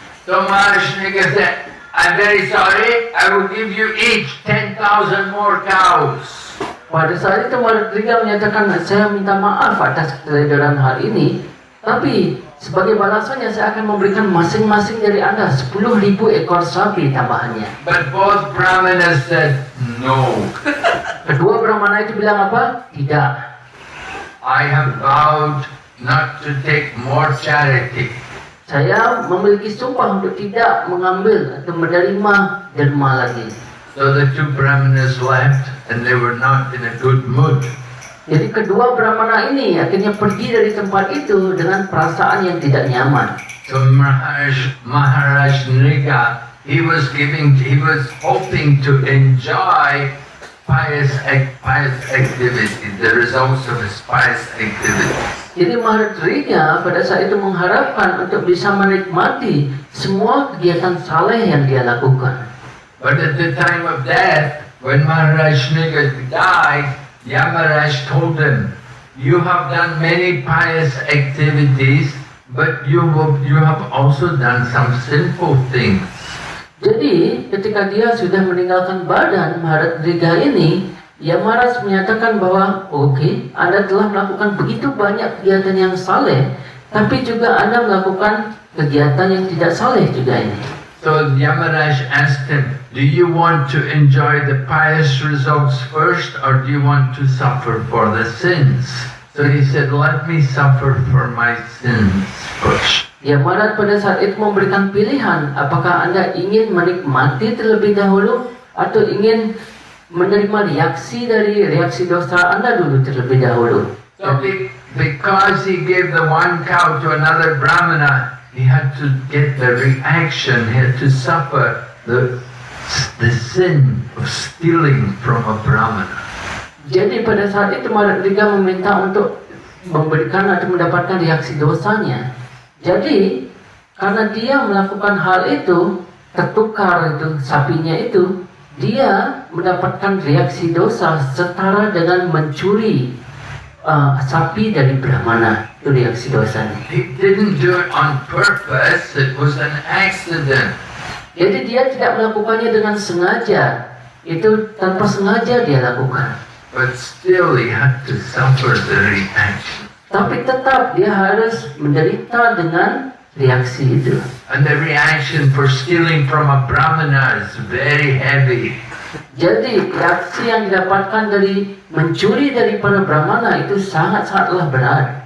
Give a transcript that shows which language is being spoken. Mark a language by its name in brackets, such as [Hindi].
[English] So Maharaj Niga said, I'm very sorry, I will give you each 10,000 more cows. [Indonesian] Pada saat itu Maharaj Niga menyatakan, saya minta maaf atas keteledoran hal ini, tapi sebagai balasannya saya akan memberikan masing-masing dari Anda 10,000 ekor sapi tambahannya. [English] But both brahmanas said, no. [Indonesian] Kedua brahmana itu bilang apa? Tidak. [English] I have vowed not to take more charity. [Indonesian] Saya memiliki sumpah untuk tidak mengambil atau menerima derma lagi. [English] So the two brahmanas left and they were not in a good mood. [Indonesian] Jadi kedua brahmana ini akhirnya pergi dari tempat itu dengan perasaan yang tidak nyaman. [English] So Maharaj Niga, he was hoping to enjoy pious activity, the results of his pious activity. [Indonesian] Jadi Maharaja pada saat itu mengharapkan untuk bisa menikmati semua kegiatan saleh yang dia lakukan. [English] But at the time of death, when Maharaj Shriga died, Yamaraj told him, "You have done many pious activities, but you have also done some sinful things." [Indonesian] Jadi ketika dia sudah meninggalkan badan Maharaja ini, Yamaraj menyatakan bahwa oke, Anda telah melakukan begitu banyak kegiatan yang saleh, tapi juga Anda melakukan kegiatan yang tidak saleh juga ini. [English] So Yamaraj asked him, "Do you want to enjoy the pious results first, or do you want to suffer for the sins?" So he said, "Let me suffer for my sins first." [Indonesian] Yamaraj pada saat itu memberikan pilihan, apakah Anda ingin menikmati terlebih dahulu atau ingin menerima reaksi dari reaksi dosa Anda dulu terlebih dahulu. [English] So because he gave the one cow to another Brahmana, he had to get the reaction, he had to suffer the sin of stealing from a Brahmana. [Indonesian] Jadi pada saat itu Maharaja meminta untuk memberikan atau mendapatkan reaksi dosanya. Jadi karena dia melakukan hal itu, tertukar itu sapinya itu, dia mendapatkan reaksi dosa setara dengan mencuri sapi dari Brahmana. Itu reaksi dosanya. [English] He didn't do it on purpose, it was an accident. [Indonesian] Jadi dia tidak melakukannya dengan sengaja. Itu tanpa sengaja dia lakukan. [English] But still he had to suffer the reaction. [Indonesian] Tapi tetap dia harus menderita dengan reaksi itu. [English] And the reaction for stealing from a Brahmana is very heavy. [Indonesian] Jadi reaksi yang didapatkan dari mencuri dari para Brahmana itu sangat-sangatlah berat.